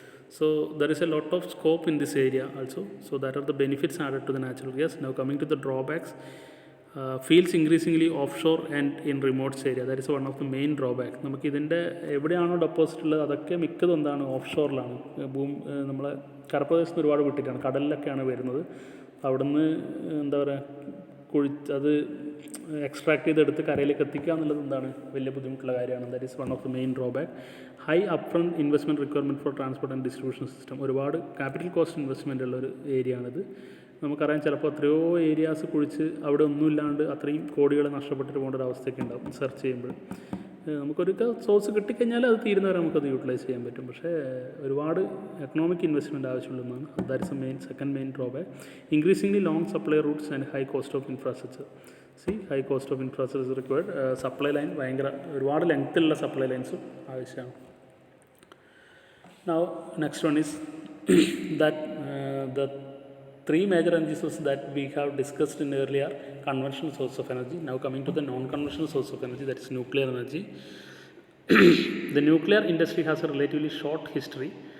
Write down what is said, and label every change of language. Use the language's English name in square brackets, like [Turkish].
[English] So there is a lot of scope in this area also. So that are the benefits added to the natural gas. Now coming to the drawbacks. Fields increasingly offshore and in remote area. That is one of the main drawback. [Malayalam] നമുക്ക് ഇതിൻ്റെ എവിടെയാണോ deposit ഉള്ളത് അതൊക്കെ മിക്കതും എന്താണ്, of ഷോറിലാണ്. നമ്മളെ കരപ്രദേശത്ത് ഒരുപാട് വിട്ടിട്ടാണ്, കടലിലൊക്കെയാണ് വരുന്നത്. അവിടുന്ന് എന്താ പറയുക, അത് എക്സ്ട്രാക്ട് ചെയ്തെടുത്ത് കരയിലേക്ക് എത്തിക്കുക എന്നുള്ളത് എന്താണ്, വലിയ ബുദ്ധിമുട്ടുള്ള കാര്യമാണ്. [English] That is one of the main drawback. High upfront investment requirement for transport and distribution system. [Malayalam] ഒരുപാട് ക്യാപിറ്റൽ കോസ്റ്റ് ഇൻവെസ്റ്റ്മെൻ്റ് ഉള്ളൊരു ഏരിയ ആണിത്. നമുക്കറിയാം, ചിലപ്പോൾ എത്രയോ ഏരിയാസ് കുഴിച്ച് അവിടെ ഒന്നുമില്ലാണ്ട് അത്രയും കോടികൾ നഷ്ടപ്പെട്ടിട്ട് പോകേണ്ട ഒരു അവസ്ഥയൊക്കെ ഉണ്ടാവും. സെർച്ച് ചെയ്യുമ്പോൾ നമുക്കൊരു സോഴ്സ് കിട്ടിക്കഴിഞ്ഞാൽ അത് തീരുന്നവരെ നമുക്കത് യൂട്ടിലൈസ് ചെയ്യാൻ പറ്റും. പക്ഷേ ഒരുപാട് economic investment ആവശ്യമുള്ളതാണ്. [English] That is a second main drawback. Increasingly long supply routes and high cost of infrastructure. High cost of infrastructure required. [Malayalam] Supply line ഭയങ്കര ഒരുപാട് ലെങ്ത്തിലുള്ള സപ്ലൈ ലൈൻസും ആവശ്യമാണ്. [English] Now next one is that the 3 major energy sources that we have discussed in earlier conventional source of energy. Now coming to the non-conventional source of energy, that is nuclear energy. The nuclear industry has a relatively short history.